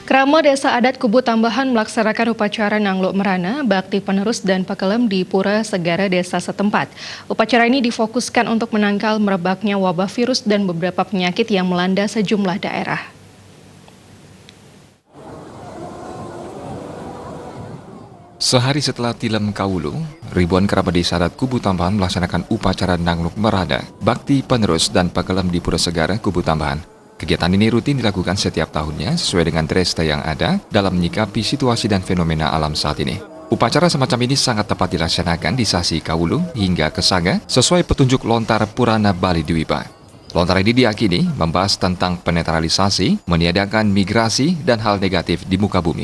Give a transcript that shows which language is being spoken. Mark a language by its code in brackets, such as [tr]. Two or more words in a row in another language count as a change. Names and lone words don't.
[id] Krama Desa Adat Kubu Tambahan melaksanakan upacara Nangluk Merana, bakti penerus dan pakelem di Pura Segara desa setempat. Upacara ini difokuskan untuk menangkal merebaknya wabah virus dan beberapa penyakit yang melanda sejumlah daerah. Sehari setelah tilem Kawulu, ribuan kerabat desa adat Kubu Tambahan melaksanakan upacara Nangluk Merana, bakti penerus dan pakelem di Pura Segara Kubu Tambahan. Kegiatan ini rutin dilakukan setiap tahunnya sesuai dengan dresta yang ada dalam menyikapi situasi dan fenomena alam saat ini. Upacara semacam ini sangat tepat dilaksanakan di Sasi Kawulu hingga Kesaga sesuai petunjuk lontar Purana Bali Dwipa. Lontar ini diyakini membahas tentang penetralisasi, meniadakan migrasi, dan hal negatif di muka bumi.